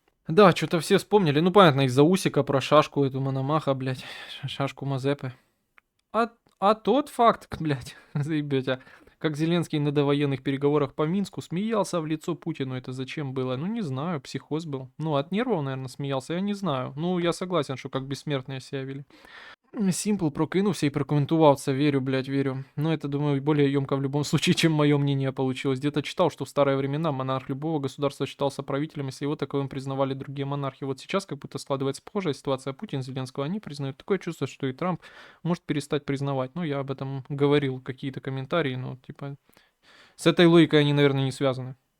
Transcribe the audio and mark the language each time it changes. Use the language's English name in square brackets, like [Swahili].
[Russian] Да, что-то все вспомнили. Ну, понятно, из-за Усика про шашку эту Мономаха, блядь. Шашку Мазепы. А тот факт, блядь, заебете, как Зеленский на довоенных переговорах по Минску смеялся в лицо Путину, это зачем было? Ну, не знаю, психоз был. Ну, от нервов, наверное, смеялся, я не знаю. Ну, я согласен, что как бессмертные себя вели. [Ukrainian] Симпл прокинувся і прокоментував це, верю, блядь, верю. [Russian] Но это, думаю, более емко в любом случае, чем мое мнение получилось. Где-то читал, что в старые времена монарх любого государства считался правителем, если его таковым признавали другие монархи. Вот сейчас как будто складывается похожая ситуация. Путин, Зеленского, они признают. Такое чувство, что и Трамп может перестать признавать. Ну, я об этом говорил, какие-то комментарии, но, типа, с этой логикой они, наверное, не связаны.